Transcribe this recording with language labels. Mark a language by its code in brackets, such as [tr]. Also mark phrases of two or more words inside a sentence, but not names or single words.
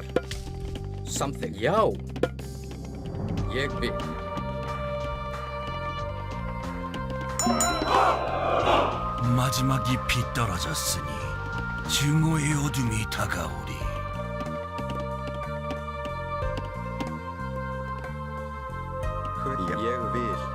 [is] Samþykkt. Já. Ég vil. [ko] 마지막이 비떨어졌으니 증오의 어둠이 다가오리. [is] Ég vil.